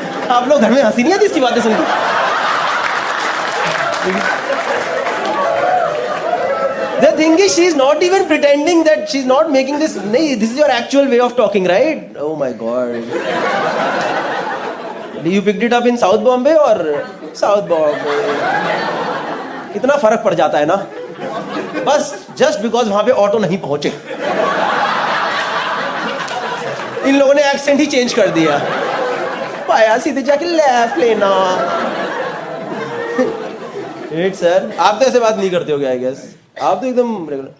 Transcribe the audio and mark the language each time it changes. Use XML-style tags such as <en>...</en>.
<hi>आप लोग घर में हंसी नहीं आती इसकी बातें सुनकर?</hi> <en>The thing is, she is not even pretending that she is not making this.</en> <hi>नहीं,</hi> <en>this is your actual way of talking, right? Oh my God. You picked it up in South Bombay or South Bombay?</en> <hi>इतना फर्क पड़ जाता है ना, बस</hi> <en>just because</en> <hi>वहां पे ऑटो नहीं पहुंचे, इन लोगों ने एक्सेंट ही चेंज कर दिया। पाया सीधे जाके लेफ्ट लेना।</hi> <en>Great sir,</en> <hi>आप तो ऐसे बात नहीं करते हो क्या?</hi> <en>I guess</en> <hi>आप तो एकदम रेगुलर।</hi>